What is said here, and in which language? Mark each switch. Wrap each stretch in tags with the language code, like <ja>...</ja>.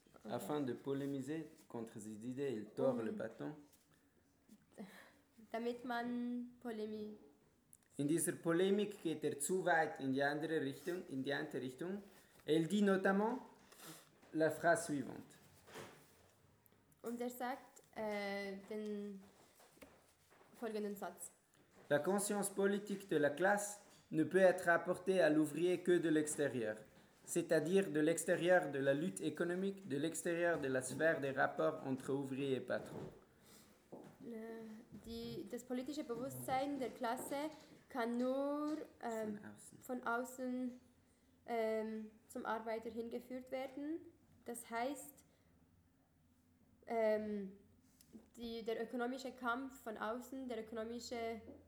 <fr>Afin de polémiser contre ces idées, il tord le bâton.</fr> <de>Damit man polémie. In dieser Polemik geht zu weit in die andere Richtung, in die andere Richtung.</de> <fr>Et il dit notamment la phrase suivante.</fr> <de>Und sagt den folgenden Satz.</de> <fr>La conscience politique de la classe ne peut être apportée à l'ouvrier que de l'extérieur. C'est-à-dire de l'extérieur de la lutte économique, de l'extérieur de la sphère des rapports entre ouvriers et patrons.</fr> <de>Das politische Bewusstsein der Klasse kann nur von außen zum Arbeiter hingeführt werden. Das heißt, der ökonomische Kampf von außen, der ökonomische...</de>